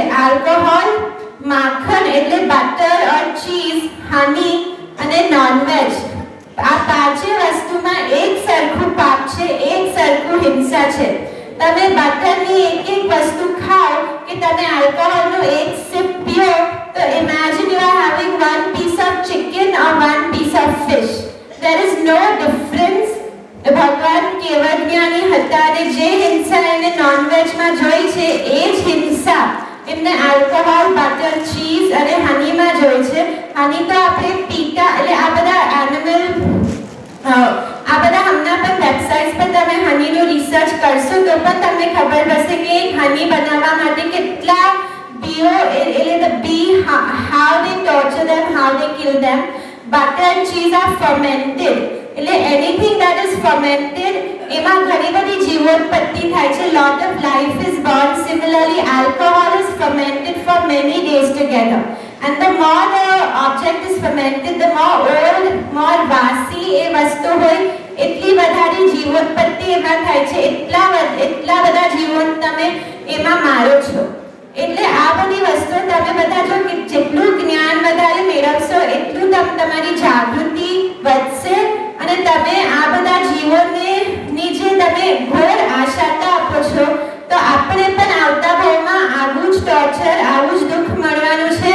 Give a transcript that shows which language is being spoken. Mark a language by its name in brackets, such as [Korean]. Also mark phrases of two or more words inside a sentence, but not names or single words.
[Gujarati] આલ્કોહોલ, માખણ એટલે [English] butter or cheese, [Gujarati] હની અને નોનવેજ, આ પાંચે વસ્તુમાં એક સરખું પાપ છે, એક સરખું હિંસા છે. તમે બટરની એક વસ્તુ ખાઓ કે તમે આલ્કોહોલનો એક સિપ પીઓ તો [English] imagine you are having one piece of chicken or one piece of fish. There is no difference. [Gujarati] ભગવાન કેવળ જ્ઞાની હતા અને જે હિંસા એને નોનવેજમાં જોઈ છે એ જ હિંસા એમને આલ્કોહોલ, બટર, ચીઝ અને હનીમાં જોઈ છે. હની તો આપણે પીતા, એટલે આ બધા એનિમલ, આ બધા હમણાં પણ વેબસાઇટ્સ પર તમે હનીનું રિસર્ચ કરશો તો પણ તમને ખબર પડશે કે હની બનાવવા માટે કેટલા બીઓ, એટલે [English] the bee, how they torture them, how they kill them. Butter and cheese are fermented, એટલે anything that is fermented [Gujarati] એમાં ઘણી બધી જીવોત્પત્તિ થાય છે. [English] lot of life is born. Similarly, alcohol is fermented for many days together, and the more the object is fermented, the more old, more [Gujarati] વાસી એ વસ્તુ હોય એટલી વધારે જીવોત્પત્તિ એમાં થાય છે, એટલા બધા જીવોને તમે એમાં મારો છો. એટલે આ બધી વસ્તુ તમે બધા જો કે જેટલું જ્ઞાન વધારે મેળવશો એટલું તમારી જાગૃતિ વધશે અને તમે આ બધા જીવોને ની જે તમે ઘોર આશાતા આપો છો તો આપણે પણ આવતા ભાવમાં આવું જ ટોર્ચર, આવું જ દુઃખ મળવાનું છે.